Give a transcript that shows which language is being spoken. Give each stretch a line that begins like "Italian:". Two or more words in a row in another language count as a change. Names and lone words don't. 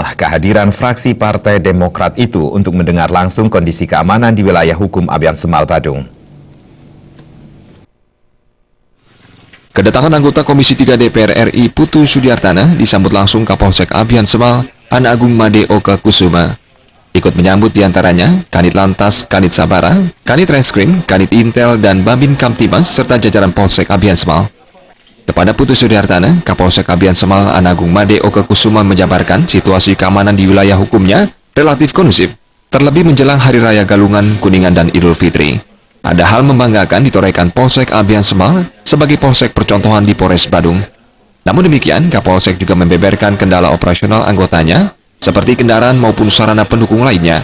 Indonesian: Kehadiran fraksi Partai Demokrat itu untuk mendengar langsung kondisi keamanan di wilayah hukum Abian Semal, Badung. Kedatangan anggota Komisi 3 DPR RI Putu Sudiartana disambut langsung Kapolsek Abian Semal, An Agung Made Oka Kusuma. Ikut menyambut diantaranya Kanit Lantas, Kanit Sabara, Kanit Reskrim, Kanit Intel, dan Babin Kamtibas, serta jajaran Polsek Abian Semal. Kepada Putu Sudiartana, Kapolsek Abian Semal An Agung Made Oka Kusuma menjabarkan situasi keamanan di wilayah hukumnya relatif kondusif, terlebih menjelang Hari Raya Galungan, Kuningan, dan Idul Fitri. Ada hal membanggakan ditorehkan Polsek Abian Semal sebagai Polsek percontohan di Polres Badung. Namun demikian, Kapolsek juga membeberkan kendala operasional anggotanya, seperti kendaraan maupun sarana pendukung lainnya.